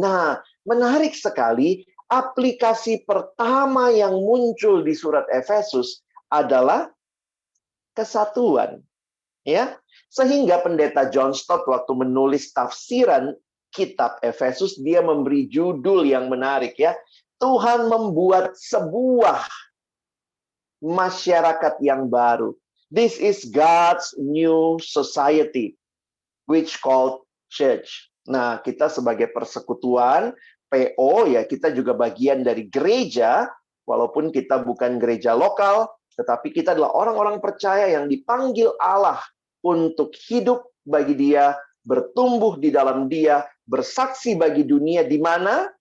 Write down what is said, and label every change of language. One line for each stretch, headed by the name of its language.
Indonesian: Nah, menarik sekali, aplikasi pertama yang muncul di surat Efesus adalah kesatuan. Ya, sehingga pendeta John Stott waktu menulis tafsiran kitab Efesus, dia memberi judul yang menarik ya. Tuhan membuat sebuah masyarakat yang baru.
English: This is God's new society, which called church.
Indonesian: Nah, kita sebagai persekutuan, PO ya, kita juga bagian dari gereja, walaupun kita bukan gereja lokal, tetapi kita adalah orang-orang percaya yang dipanggil Allah untuk hidup bagi Dia, bertumbuh di dalam Dia, bersaksi bagi dunia, di mana?